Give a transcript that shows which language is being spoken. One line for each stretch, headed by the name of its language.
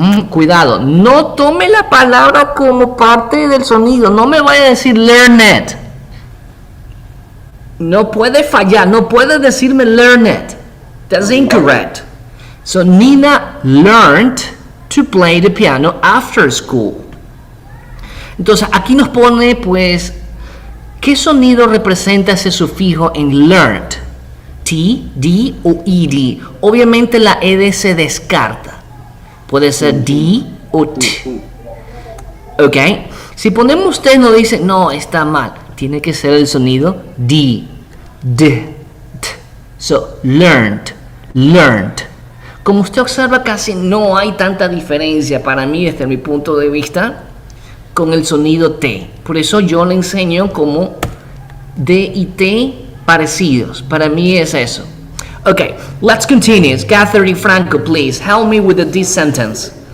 Spanish: Cuidado, no tome la palabra como parte del sonido. No me vaya a decir learned. No puede fallar, no puede decirme learned.
English: That's incorrect. So Nina learned to play the piano after school.
Spanish: Entonces aquí nos pone pues ¿qué sonido representa ese sufijo en learned? T, D o ED. Obviamente la ED se descarta. Puede ser D o T. ¿Ok? Si ponemos T nos dice, no, está mal. Tiene que ser el sonido D, D, T. So, learned, learned. Como usted observa, casi no hay tanta diferencia para mí, desde mi punto de vista, con el sonido T. Por eso yo le enseño como D y T parecidos. Para mí es eso.
English: Okay, let's continue. Catherine Franco, please help me with this sentence.